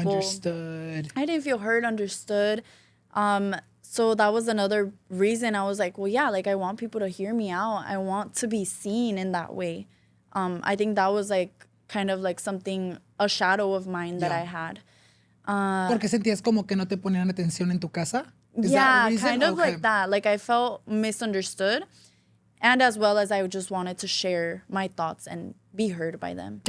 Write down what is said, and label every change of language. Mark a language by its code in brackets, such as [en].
[en] Understood. I didn't feel heard, understood. So that was another reason I was like, well, yeah, like I want people to hear me out. I want to be seen in that way. I think that was like kind of like something, a shadow of mine that I had. [es] Porque sentías como que no te ponían atención en tu casa? [en] Yeah, kind of like that. Like I felt misunderstood. And as well as I just wanted to share my thoughts and be heard by them.